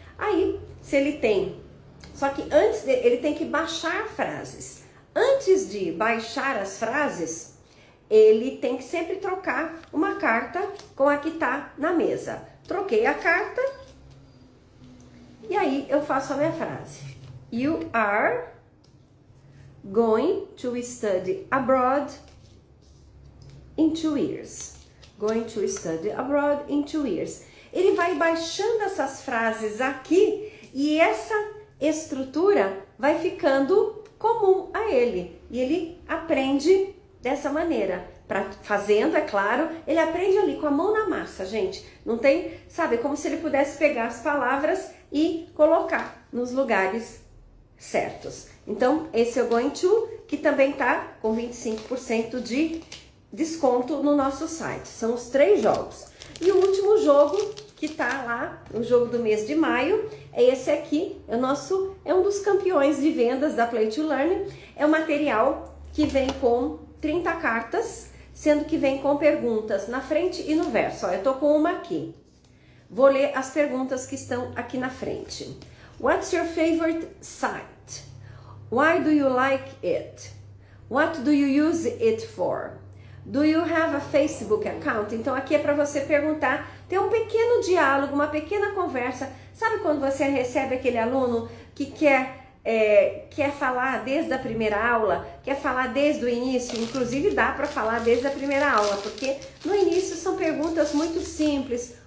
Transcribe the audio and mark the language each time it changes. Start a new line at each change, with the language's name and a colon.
Portuguese: Aí, se ele tem, só que ele tem que baixar frases. Antes de baixar as frases, ele tem que sempre trocar uma carta com a que está na mesa. Troquei a carta e aí eu faço a minha frase.
English: You are going to study abroad in 2 years. Going to study abroad in 2 years.
Portuguese: Ele vai baixando essas frases aqui e essa estrutura vai ficando comum a ele. E ele aprende dessa maneira. Fazendo, é claro, ele aprende ali com a mão na massa, gente. Não tem, sabe, é como se ele pudesse pegar as palavras e colocar nos lugares certos. Então, esse é o Going To, que também tá com 25% de desconto no nosso site. São os 3 jogos. E o último jogo que tá lá, o jogo do mês de maio, é esse aqui. É um dos campeões de vendas da Play to Learn. É um material que vem com 30 cartas, sendo que vem com perguntas na frente e no verso. Ó, eu tô com uma aqui. Vou ler as perguntas que estão aqui na frente.
English: What's your favorite site? Why do you like it? What do you use it for? Do you have a Facebook account?
Portuguese: Então aqui é para você perguntar, ter um pequeno diálogo, uma pequena conversa. Sabe quando você recebe aquele aluno que quer falar desde a primeira aula, quer falar desde o início? Inclusive dá para falar desde a primeira aula, porque no início são perguntas muito simples.